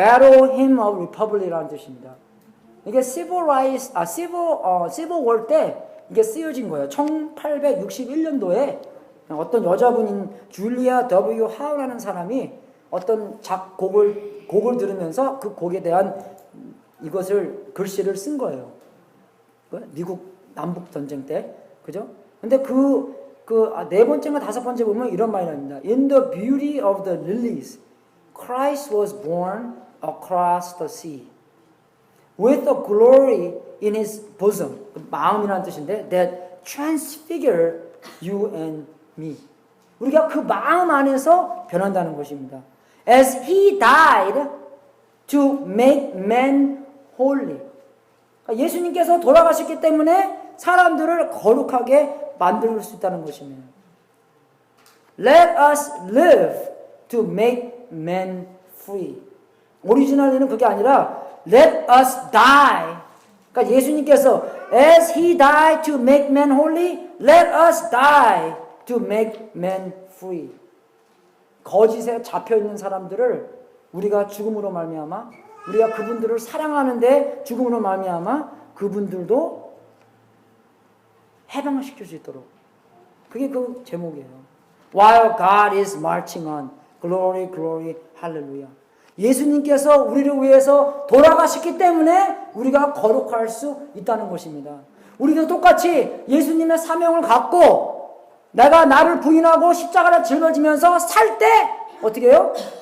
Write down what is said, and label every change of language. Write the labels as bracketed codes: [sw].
[ko] Battle Hymn of Republic이라는 뜻입니다. 이게 Civil War 때 이게 쓰여진 거예요. 1861년도에 어떤 여자분인 줄리아 W. 하우라는 사람이 어떤 곡을 들으면서 그 곡에 대한 이것을 글씨를 쓴 거예요. 미국 남북 전쟁 때, 그죠? 근데 네 번째인가 다섯 번째 보면 이런 말이 납니다. [en] In the beauty of the lilies, Christ was born across the sea, with a glory in his bosom. [ko] 마음이라는 뜻인데, [en] that transfigure you and me. [ko] 우리가 그 마음 안에서 변한다는 것입니다. [en] As he died to make men holy. [ko] 예수님께서 돌아가셨기 때문에 사람들을 거룩하게 만들 수 있다는 것입니다. [en] Let us live to make men free. [ko] 오리지널리는 그게 아니라 [en] Let us die. [ko] 그러니까 예수님께서 [en] As he died to make men holy, let us die to make men free. [ko] 거짓에 잡혀있는 사람들을 우리가 죽음으로 말미암아 우리가 그분들을 사랑하는데 죽음으로 말미암아 그분들도 해방을 시킬 수 있도록. 그게 그 제목이에요. [en] While God is marching on. Glory, glory, hallelujah. [ko] 예수님께서 우리를 위해서 돌아가셨기 때문에 우리가 거룩할 수 있다는 것입니다. 우리도 똑같이 예수님의 사명을 갖고 내가 나를 부인하고 십자가를 짊어지면서 살 때 어떻게 해요?